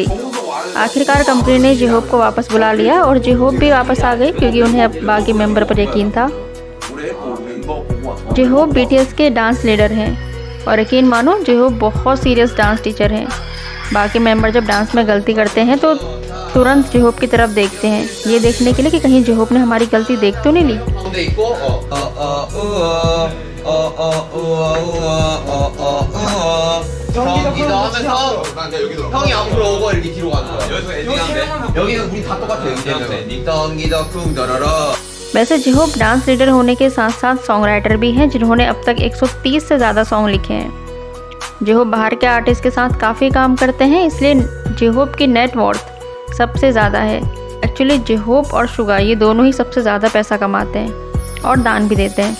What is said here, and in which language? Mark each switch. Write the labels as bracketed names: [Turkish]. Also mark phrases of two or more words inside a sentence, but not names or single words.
[Hindi] आखिरकार कंपनी ने जे-होप को वापस बुला लिया और जे-होप भी वापस आ गए, क्योंकि उन्हें अब बाकी मेंबर पर यकीन था। जे-होप BTS के [English] dance leader [Hindi] हैं और यकीन मानो जे-होप बहुत [English] serious dance teacher [Hindi] हैं। बाकी मेंबर जब डांस में गलती करते हैं तो तुरंत जे-होप की तरफ देखते हैं, ये देखने के लिए कि कहीं जे-होप ने हमारी गलती देख तो नहीं ली। [Korean] 경기도 하면서 형이 앞으로 오고 이렇게 뒤로 가는 거야. 여기서 엔딩하는데 여기는 우리 다 똑같아. 닉덩기더 쿵더러러. [Hindi] वैसे जे-होप [English] dance leader [Hindi] होने के साथ साथ [English] song writer [Hindi] भी हैं, जिन्होंने अब तक 130 से ज़्यादा सॉन्ग लिखे हैं। जे-होप बाहर के आर्टिस्ट के साथ काफ़ी काम करते हैं, इसलिए जे-होप की [English] net worth [Hindi] सबसे ज़्यादा है। एक्चुअली जे-होप और सुगा ये दोनों ही सबसे ज़्यादा पैसा कमाते हैं और दान भी देते हैं।